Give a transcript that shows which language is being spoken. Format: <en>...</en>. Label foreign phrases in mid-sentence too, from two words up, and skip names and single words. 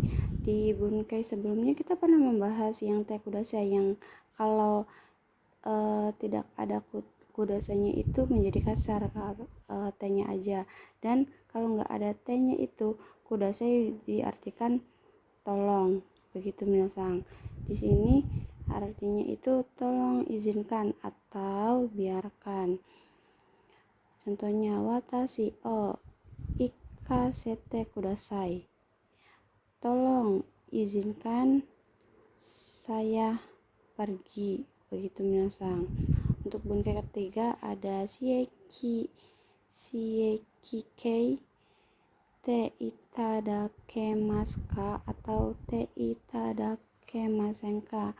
<id>Di bunkai sebelumnya kita pernah membahas yang</id> <ja>てください,</ja> <id>yang kalau tidak ada kudasainya itu menjadi kasar, t-nya aja. Dan kalau nggak ada t-nya itu kudasai diartikan tolong. Begitu minasang. Di sini artinya itu tolong, izinkan atau biarkan.</id> <ja>Contohnya 私を行かせてください.</ja> <id>Tolong izinkan saya pergi. Begitu minasang. Untuk bunkai ketiga ada</id> <ja>使役形ていただけますか</ja> <id>atau</id> <ja>ていただけませんか.</ja>